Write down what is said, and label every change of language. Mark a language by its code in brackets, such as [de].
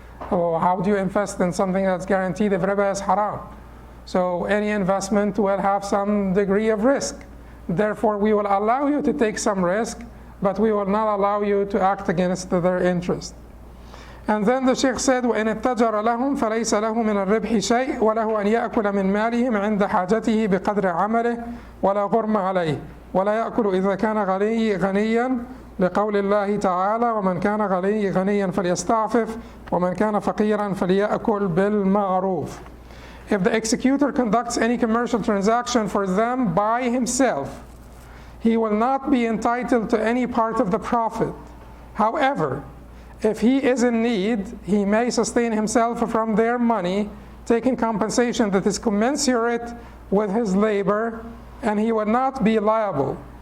[en] Or how do you invest in something that's guaranteed if riba is haram? So any investment will have some degree of risk. Therefore, we will allow you to take some risk, but we will not allow you to act against their interest. And then the Sheikh said, [ar] وَإِنِ اتَّجَرَ لَهُمْ فَلَيْسَ لَهُ مِنَ الرِّبْحِ شَيْءٍ وَلَهُ أَنْ يَأْكُلَ مِنْ مَالِهِمْ عِنْدَ حَاجَتِهِ بِقَدْرِ عَمَلِهِ وَلَا غُرْمَ عَلَيْهِ وَلَا يَأْكُلُ إِذَا كَانَ غَنِيًّا لقول الله تعالى ومن كان غنيا فليستعفف ومن كان فقيرا فليأكل بالمعروف. [en] If the executor conducts any commercial transaction for them by himself, he will not be entitled to any part of the profit. However, if he is in need, he may sustain himself from their money, taking compensation that is commensurate with his labor, and he will not be liable.